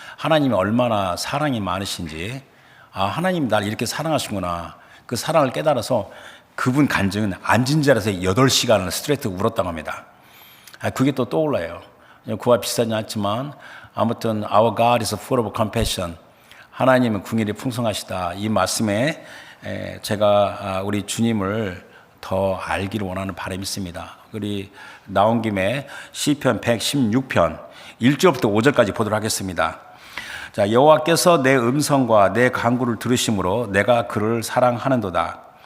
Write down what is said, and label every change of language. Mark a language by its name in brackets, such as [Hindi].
[Korean] 하나님이 얼마나 사랑이 많으신지, 하나님이 나를 이렇게 사랑하시구나, 그 사랑을 깨달아서 그분 간증은 앉은 자리에서 8시간을 스트레이트 울었다고 합니다. 그게 또 떠올라요. 그와 비슷하지 않지만 아무튼 [English] Our God is full of compassion. [Korean] 하나님은 긍휼이 풍성하시다. 이 말씀에 제가 우리 주님을 더 알기를 원하는 바람이 있습니다. 우리 나온 김에 시편 116편 1절부터 5절까지 보도록 하겠습니다. 자, 여호와께서 내 음성과 내 간구를 들으심으로 내가 그를 사랑하는도다.